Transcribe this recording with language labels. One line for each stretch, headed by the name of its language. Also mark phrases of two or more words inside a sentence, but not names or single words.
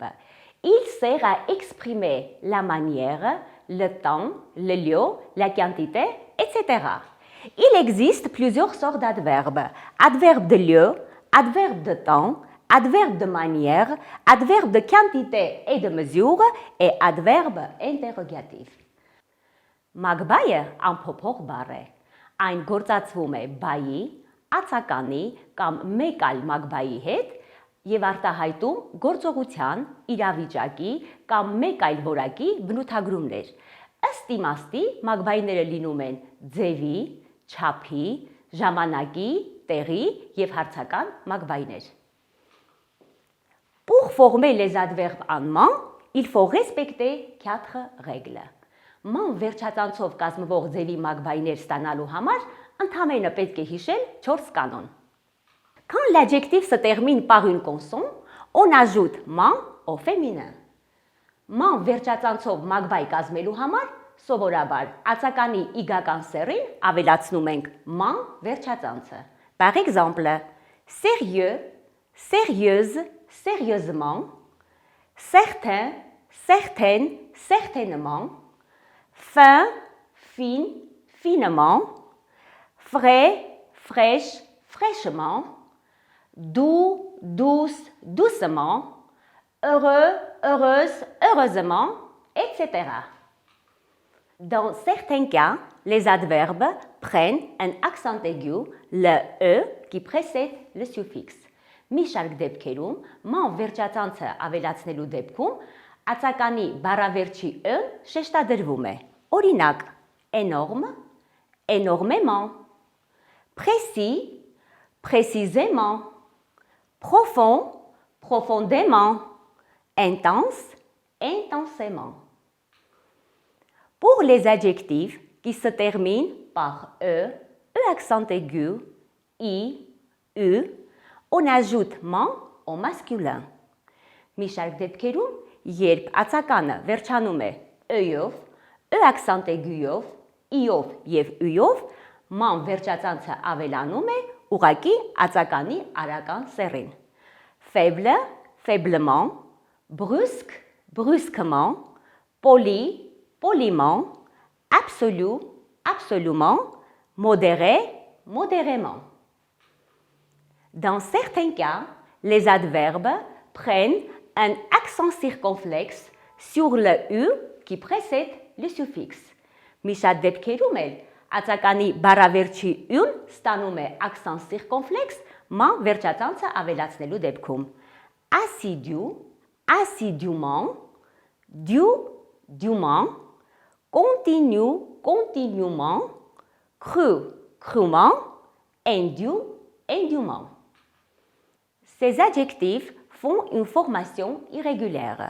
French: Il sert à exprimer la manière, le temps, le lieu, la quantité, etc. Il existe plusieurs sortes d'adverbes. Adverbe de lieu, adverbe de temps, adverbe de manière, adverbe de quantité et de mesure et adverbe interrogatif.
Armenian: Մագբայը անփոփոխ բառ է։ Այն գործածվում է բայի, ածականի կամ մեկ այլ մագբայի հետ եւ արտահայտում գործողության, իրավիճակի կամ մեկ այլ որակի բնութագրումներ։ Ըստ իմաստի մագբայները լինում են ձևի, չափի, ժամանակի, տեղի եւ հարցական մագբայներ։
French: Pour former les adverbes en ment, il faut respecter 4 règles.
Armenian: Ման վերջածանցով կազմվող ձևի մագբայներ ստանալու համար ընդհանրապես պետք է հիշել 4 կանոն։
French: Quand l'adjectif se termine par une consonne, on ajoute ման au féminin.
Armenian: Ման վերջածանցով մագբայ կազմելու համար սովորաբար ածականի իգական սեռին ավելացնում ենք ման վերջածանցը։
French: Par exemple, sérieux, sérieuse, sérieusement, certain, certaine, certainement, fin, fin, finement, frais, fraîche, fraîchement, doux, douce, doucement, heureux, heureuse, heureusement, etc. Dans certains cas, les adverbes prennent un accent aigu, le E qui précède le suffixe.
Armenian: Մի շարք դեպքերում ման վերջածանցը ավելացնելու դեպքում ածականի բառավերջի «ը» շեշտադրվում է։ Օրինակ,
French: énorme, énormément, précis, précisément, profond, profondément, intense, intensément. Pour les adjectifs qui se terminent par E accent aigu, I, U, on ajoute ման au masculin.
Armenian: Մի շարք դեպքերում, երբ ածականը վերջանում է ը-ով,
French: accent aigu-
Armenian: ով, I-ով եւ U-ով, ման վերջածանցը ավելանում է ուղղակի ածականի արական սեռին։
French: Faible, faiblement, brusque, brusquement, poli, poliment, absolu, absolument, modéré, modérément. Dans certains cas, les adverbes prennent un accent circonflexe sur le U qui précède le suffixe.
Armenian: Մի շատ դեպքերում էլ ածականի բառավերջի ուն ստանում է
French: accent circonflexe
Armenian: ման վերջածանցը ավելացնելու դեպքում։
French: Assidu, assidûment, dû, dûment, continu, continuellement, cru, crûment, indu, indûment. Ces adjectifs font une formation irrégulière.